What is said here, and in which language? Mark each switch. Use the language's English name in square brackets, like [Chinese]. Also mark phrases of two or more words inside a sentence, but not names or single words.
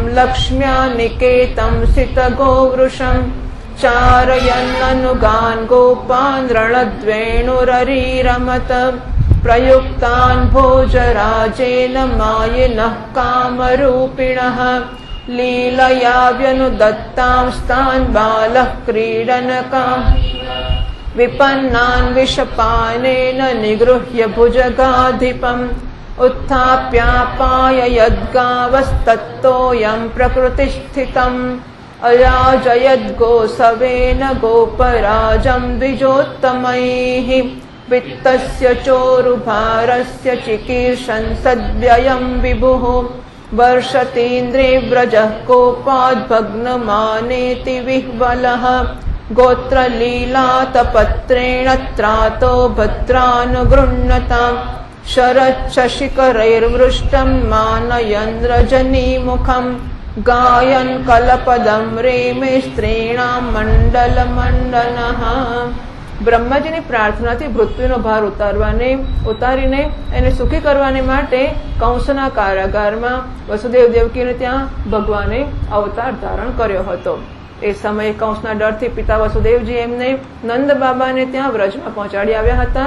[Sanskrit] લક્ષ્મ્યા નિકેतं સિતગોવૃષં ચારયન્નનુગાન ગોપાન રણદ્વેણુરરીરમત પ્રયુક્તાન ભોજરાજેન માયિનઃ કામરૂપિણઃ લીલયા વ્યનુદત્તાંસ્તાન બાલઃ ક્રીડનકાં વિપન્નાન વિષપાનેન નિગૃહ્ય ભુજગાધિપम् उत्थाप्यापाययद्गावस्तत्तोऽयं प्रकृतिस्थितम् अयाजयद्गोसवेन गोपराजं द्विजोत्तमैः वित्तस्य चोरुभारस्य चिकीर्षन् सद्व्ययं विभुः वर्षतीन्द्रे व्रजः कोपाद्भग्नमानेति विह्वलः गोत्रलीलातपत्रेण त्रातो भद्रानुगृह्णताम् शरच्छशिखरैर्वृष्टं मानयन् रजनीमुखम् गायन् कलपदं रेमे स्त्रीणां મંડલમંડનઃ. [Gujarati] બ્રહ્માજીની પ્રાર્થનાથી પૃથ્વીનો ભાર ઉતારીને એને સુખી કરવાને માટે કંસના કારાગારમાં વસુદેવ દેવકીને ત્યાં ભગવાને અવતાર ધારણ કર્યો હતો. એ સમયે કંસના ડરથી પિતા વસુદેવજી એમને નંદ બાબાને ત્યાં વ્રજમાં પહોંચાડી આવ્યા હતા.